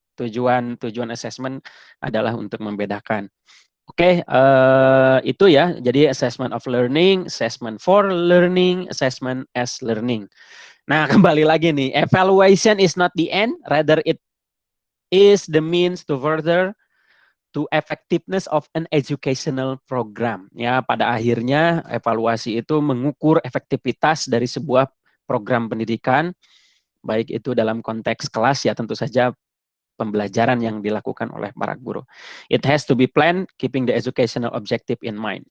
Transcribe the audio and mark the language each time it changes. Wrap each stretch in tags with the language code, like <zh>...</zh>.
<id>Tujuan assessment adalah untuk membedakan. Oke, itu ya. Jadi assessment of learning, assessment for learning, assessment as learning. Nah, kembali lagi nih,</id> <en>evaluation is not the end, rather it is the means to further to effectiveness of an educational program.</en> <id>Ya, pada akhirnya evaluasi itu mengukur efektivitas dari sebuah program pendidikan, baik itu dalam konteks kelas ya, tentu saja pembelajaran yang dilakukan oleh para guru.</id> <en>It has to be planned, keeping the educational objective in mind.</en>